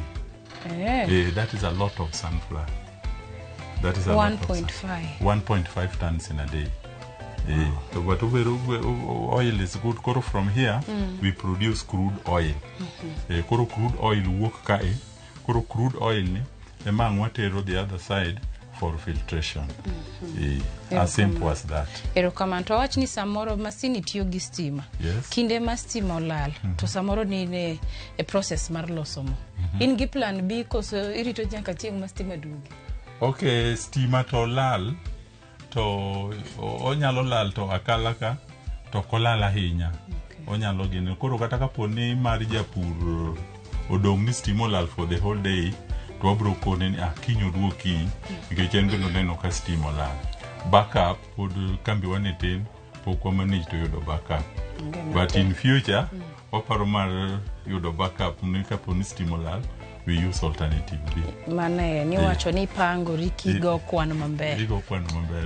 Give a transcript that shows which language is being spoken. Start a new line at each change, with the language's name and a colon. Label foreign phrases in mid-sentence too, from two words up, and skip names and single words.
English: That is a lot of sunflower. That is a 1.5 tons in a day. But oil is good. Koro from here we produce crude oil. Koro crude oil
Luo (Kenya and Tanzania): wuok kae.
English: Koro crude oil
Luo (Kenya and Tanzania): ni ema watero
English: the other side for filtration. As simple as that.
Luo (Kenya and Tanzania): Erokamano. To wach ni samoro masini tiyo gi stima. Kinde ma stima olal to samoro ni e process mar loso mo. In gi plan B koso irito nyaka chieng' ma stima duogi. Okay, stima to lal to onyalo lal to akalaka to kolal ahinya. Onyalo gine. Koro kata kapo ni mar japur odong' ni stima olal
English: for the whole day,
Luo (Kenya and Tanzania): to wabro kone ni kiny oduoki nikech en bende oneno ka stima olal. Backup pod kambi wane tin pok wamanage to yudo backup.
English: But in future
Luo (Kenya and Tanzania): waparo mar yudo backup ni kapo ni stima olal,
English: we use alternative B.
Luo (Kenya and Tanzania): Mane ni wacho ni pango rikigo kwano mambele. Rigo kwano mambele.